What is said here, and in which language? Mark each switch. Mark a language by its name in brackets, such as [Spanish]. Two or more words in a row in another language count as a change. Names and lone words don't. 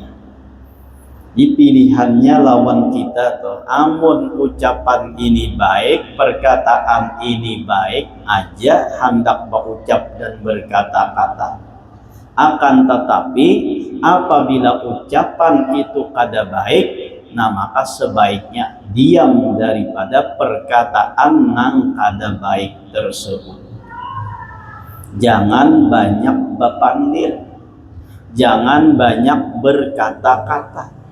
[Indonesian] Di pilihannya lawan kita tuh, amun ucapan ini baik, perkataan ini baik aja hendak berucap dan berkata-kata. Akan tetapi apabila ucapan itu kada baik, nah maka sebaiknya diam daripada perkataan nang kada baik tersebut. Jangan banyak bepandir, jangan banyak berkata-kata.